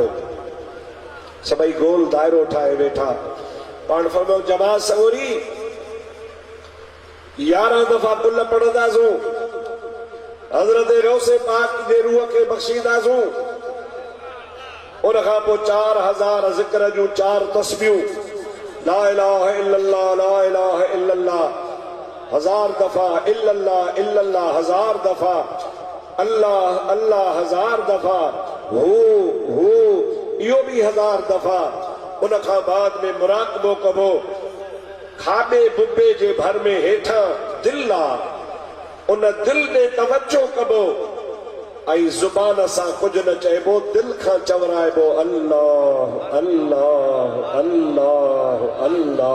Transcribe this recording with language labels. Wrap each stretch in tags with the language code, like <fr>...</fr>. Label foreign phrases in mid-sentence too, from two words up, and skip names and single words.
<sd>सभई गोल दायरो ठाहे वेठा। पाण फरमायो जमात सगोरी 11 दफ़ा कुल पढ़ंदासूं, हज़रत गौसे पाक जे रूह खे बख़्शींदासूं। उन खां पोइ 4000 ज़िक्र जूं 4 तस्बीहूं,</sd> <ar>لا إله إلا الله لا إله إلا الله</ar> <sd>1000 दफ़ा,</sd> <ar>إلا الله إلا الله</ar> <sd>1000 दफ़ा, अल्लाह अल्लाह 1000 दफ़ा, हू इहो भी 1000 दफ़ा। उन खां बाद में मुराक़बो कबो। खाबे बुबे जे भर में हेठा दिल आ, उन दिल में तवज्जो कबो ऐं ज़ुबान सां कुझु न चइबो, दिल खां चवराइबो अल्लाह अल्लाह अल्लाह अल्लाह।</sd>